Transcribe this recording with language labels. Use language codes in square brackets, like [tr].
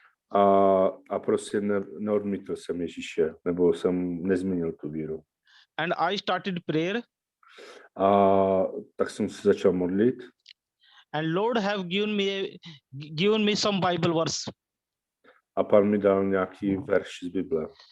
[cs] A prostě neodmítl jsem Ježíše, nebo jsem nezměnil tu víru. [en] And I started prayer. [cs] A tak jsem se začal modlit. [en] And Lord have given me some Bible verse. [cs] A Pán mi dal nějaký verš z Bible.